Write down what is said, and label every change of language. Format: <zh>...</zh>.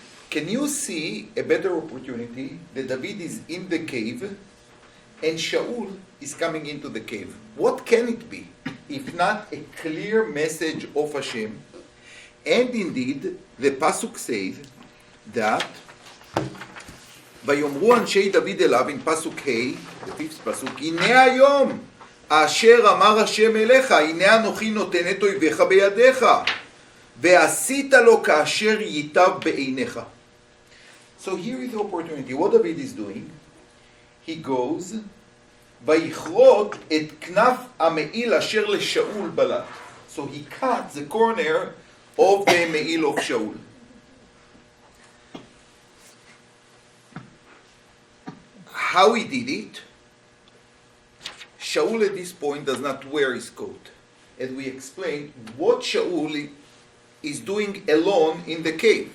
<en>Can you see a better opportunity that David is in the cave and Shaul is coming into the cave? What can it be if not a clear message of Hashem? And indeed, the Pasuk says that</en> <he>ויאמרו אנשי דוד אליו,</he> <en>in Pasuk ה', the fifth Pasuk,</en> <he>הנה היום אשר אמר השם אליך, הנה אנוכי נותן את אויביך בידיך, ועשית לו כאשר ייטב בעיניך.</he> <en>So here is the opportunity. What David is doing, he goes,</en> <he>ויכרות את כנף המעיל אשר לשאול בלט.</he> <en>So he cuts the corner of the מעיל of Shaul. How he did it? Shaul at this point does not wear his coat. As we explained, what Shaul is doing alone in the cave.</en>